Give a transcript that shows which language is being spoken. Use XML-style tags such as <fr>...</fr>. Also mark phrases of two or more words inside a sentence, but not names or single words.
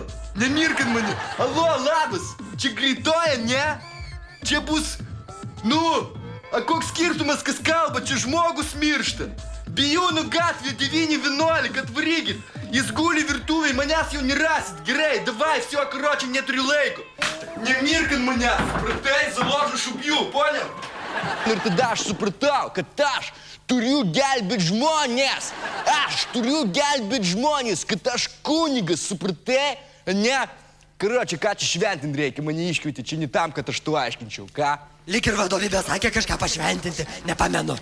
<lt>Nemirkin mane. Allo, labas, čia greitoja, ne? Čia bus, nu... A koks skirtumas, kas kalba, čia žmogus miršta. Bijūnų gatvė 911, atvarykit. Jis guli virtuvėj, manęs jau nerasit. Gerai, davai,</lt> <ru>все, короче,</ru> <lt>neturiu laiko. Nemirkin manęs, supratai,</lt> <ru>заложу убью,</ru> <lt>понял? Ir tada aš supratau, kad aš turiu gelbėti žmonės. Aš turiu gelbėti žmonės, kad aš kunigas, supratai, ne? Karoči, ką čia šventinti reikia, mane iškvieti, čia ne tam, kad aš tu aiškinčiau, ką? Lik ir vadovybė sakė kažką pašventinti, nepamenu.</lt>